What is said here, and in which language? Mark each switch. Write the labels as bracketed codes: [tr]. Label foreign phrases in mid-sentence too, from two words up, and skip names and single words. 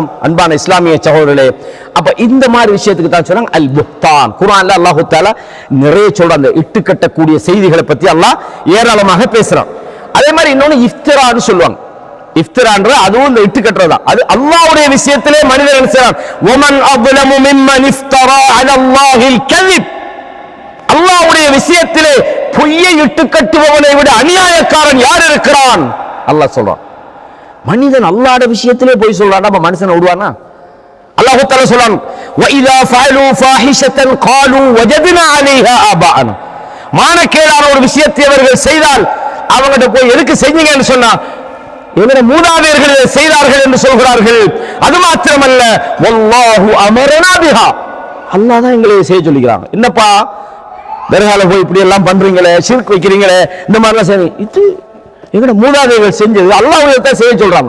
[ta] அன்பான இஸ்லாமிய சகோதரர்களே, அப்ப இந்த மாதிரி விஷயத்துக்கு தான் சொன்னாங்க [ar] البهتان. [ta] குர்ஆன்ல [ar] الله تعالى [ta] நிறைய சொல்ற அந்த இட்டு கட்டக்கூடிய செய்திகளை பத்தி அல்லாஹ் ஏராளமாக பேசுறான். அதே மாதிரி இன்னொன்னு இஃப்திரான்னு சொல்லுவாங்க. இஃப்திரான்ற அதுவும் இந்த இட்டு கட்டுறதா. அது அல்லாஹ்வுடைய விஷயத்திலே மனிதன் என்ன செய்றான்? [ar] வமன் அظلم ممن افترى على الله الكذب, [ta] அல்லாஹ்வுடைய விஷயத்திலே பொய்யை இட்டு கட்டுபவனை விட அநியாயக்காரன் யார் இருக்கிறான்? அல்லாஹ் சொல்றான். மனிதன் அல்லாஹ்வுடைய விஷயத்திலே போய் சொல்றான், அப்ப மனுஷனை விடுவானா? [ar] الله تعالى சொல்றான் وَإِذَا فَعَلُوا فَاحِشَةً قَالُوا وَجَدْنَا عَلَيْهَا آبَاءَنَا, [ta] மானக்கேடான ஒரு விஷயத்தை அவர்கள் செய்தால் அவங்ககிட்ட போய் எதுக்கு செஞ்சீங்கன்னு சொன்னா, எங்களுடைய மூதாதையர்கள் செய்தார்கள் என்று சொல்கிறார்கள். அது மாத்திரமல்ல [ar] والله أمرنا بها, [ta] அல்லாஹ் தான் எங்களை செய்ய சொல்லிக்கிறாங்க. என்னப்பா தர்கால போய் இப்படி எல்லாம் பண்றீங்களே, ஷிர்க் வைக்கிறீங்களே, இந்த மாதிரிலாம் செய்யுங்க, இது எங்களுடைய மூதாதையர்கள் செஞ்சது, அல்லாஹ் தான் செய்ய சொல்றாங்க.